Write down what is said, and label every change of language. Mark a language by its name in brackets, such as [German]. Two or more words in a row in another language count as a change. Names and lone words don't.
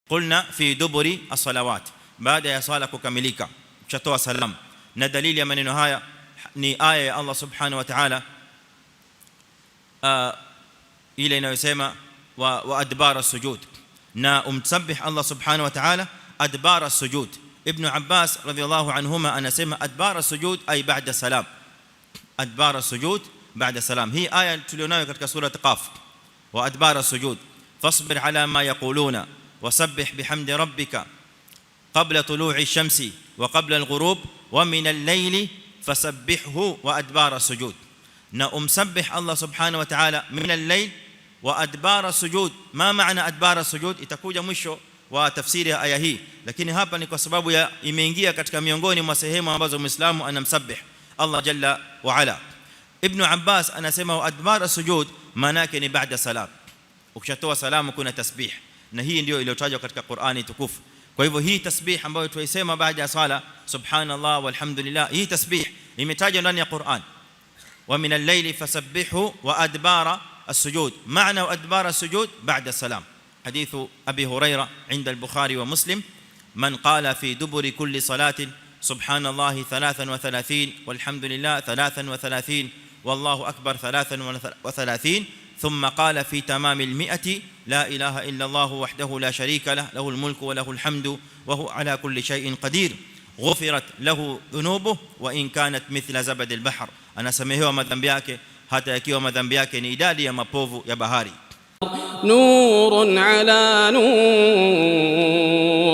[Arabic] قلن في دبر الصلوات, [Swahili] baada ya swala kukamilika kutoa salam. Na dalili ya maneno haya ni aya ya Allah [Arabic] سبحانه وتعالى [Swahili] ile inayosema [Arabic] وأدبار السجود, [Swahili] na umsabbih Allah [Arabic] سبحانه وتعالى أدبار السجود. Ibn Abbas رضي الله عنهما anasema أدبار السجود أي بعد السلام أدبار السجود بعد السلام. [Swahili] Hii aya tulionayo katika sura Qaf, [Arabic] وأدبار السجود فاصبر على ما يقولون وسبح بحمد ربك قبل طلوع الشمس وقبل الغروب ومن الليل فسبحه وأدبار السجود. [Swahili] Na umsabbih [Arabic] Allah سبحانه وتعالى من الليل وأدبار السجود. [Swahili] Ma maana [Arabic] أدبار السجود? [Swahili] Itakuja mwisho wa tafsiri ya aya hii, lakini hapa ni kwa sababu ya imeingia katika miongoni mwa sehemu ambazo Muislamu anamsabbih Allah [Arabic] جل وعلا. [Swahili] Ibn Abbas anasema [Arabic] وأدبار السجود [Swahili] maana yake ni baada salam, ukishatoa salamu kuna tasbih, na hii ndio iliyotajwa katika Qur'ani tukufu. Kwa hivyo hii tasbih ambayo tuisema baada ya sala, [Arabic] سبحان الله والحمد لله, [Swahili] hii tasbih imetajwa ndani ya Qur'an. [Arabic] ومن الليل فسبحه وأدبار السجود معنى أدبار السجود بعد السلام. حديث أبي هريرة عند البخاري ومسلم من قال في دبر كل صلاة سبحان الله 33 والحمد لله 33 والله أكبر 33 ثم قال في تمام 100 لا إله إلا الله وحده لا شريك له له الملك وله الحمد وهو على كل شيء قدير غفرت له ذنوبه وإن كانت مثل زبد البحر. أنا سميهوا [Swahili] madhambi yake hata yakiwa madhambi yake ni idadi ya mapovu ya bahari. [Arabic] نور على نور